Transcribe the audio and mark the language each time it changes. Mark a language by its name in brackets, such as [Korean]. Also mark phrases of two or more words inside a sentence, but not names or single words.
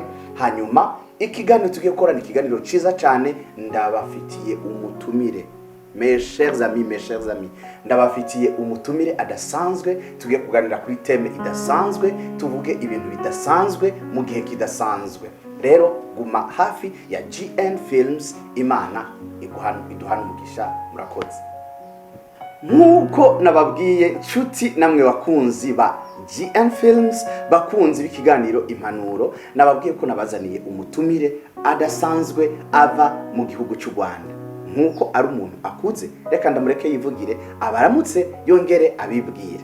[Rundi] hanyuma ikiganiro tugiye gukora ni ikiganiro ciza cyane ndabafitiye umutumire [French] mes chers amis [Rundi] ndabafitiye umutumire adasanzwe tugiye kuganira kuri teme idasanzwe tuvuge ibintu bidasanzwe mu gihe kidasanzwe rero guma hafi ya GN Films Imana iduhana umugisha murakoze nkuko nababwiye nshuti namwe bakunzi ba GN Films bakunzi b'ikiganiro impanuro nababwiye ko nabazaniye umutumire adasanzwe ava mu gihugu cy'u Rwanda nkuko ari umuntu akuze reka ndamureke yivugire abaramutse yongere abibwire.